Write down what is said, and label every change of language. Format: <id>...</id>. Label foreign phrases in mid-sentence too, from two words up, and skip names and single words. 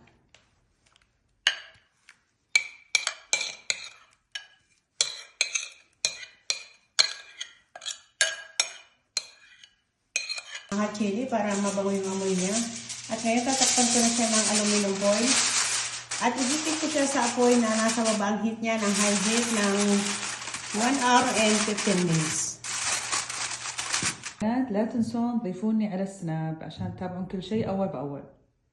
<en>Hot chili</en> <tl>para mabango yung amoy niya. At ngayon tatakpan ko na siya ng aluminum foil. At i-heat ko siya sa apoy na nasa baba ang heat niya ng</tl> <en>high heat</en> <tl>ng</tl> <en>1 hour and 15 minutes.</en> <ar>لا تنسون تضيفوني على السناب عشان تتابعون كل شيء أول بأول.</ar>